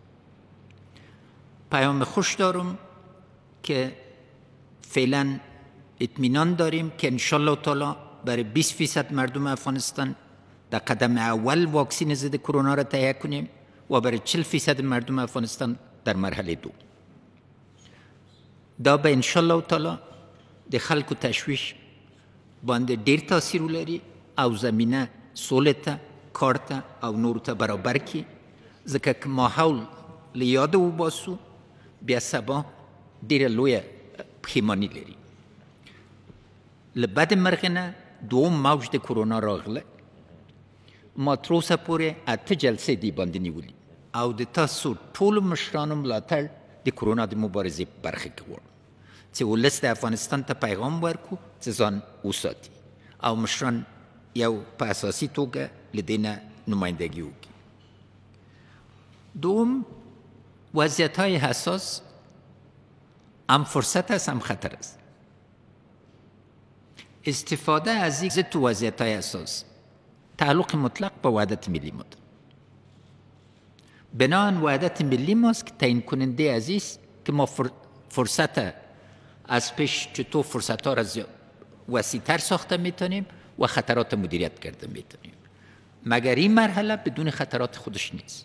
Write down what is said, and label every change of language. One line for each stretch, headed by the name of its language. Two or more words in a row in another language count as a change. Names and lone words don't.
Persian: پیام خوش دارم که فعلا اطمینان داریم که انشالله تعالی برای 20% مردم افغانستان در قدم اول واکسین ضد کرونا را تهیه کنیم و برای 40% مردم افغانستان در مرحله دو.
Pashto: دا به انشالله تعالی د خلکو تشویش باندې ډیر تاثیر ولري او زمینه سولې ته، کار ته او نورو ته برابر کړي، ځکه که ماحول له یاده وباسو بیا سبا ډیره لویه پښیماني لري. له بد مرغه نه دوم موج د کرونا راغله. ما تر اوسه پورې 8 جلسې دې باندې نیولي او د تاسو ټولو مشرانو ملاتړ د کرونا د مبارزې په برخه کې غواړم چې ولس د افغانستان ته پیغام ورکړو چې ځان وساتي او مشران یو په اساسي توګه له دې نه نمایندګي وکړي.
Persian: دوم، وضعیت‌های حساس هم فرصت است هم خطر است. استفاده از این تو وضعیت‌های حساس تعلق مطلق با وحدت ملی ما دارد. بناهن وحدت ملی ماست که تعیین کننده از این است که ما فرصت از پیش چطور فرصت‌ها را وسیع‌تر ساخته میتونیم و خطرات مدیریت کرده میتونیم، مگر این مرحله بدون خطرات خودش نیست.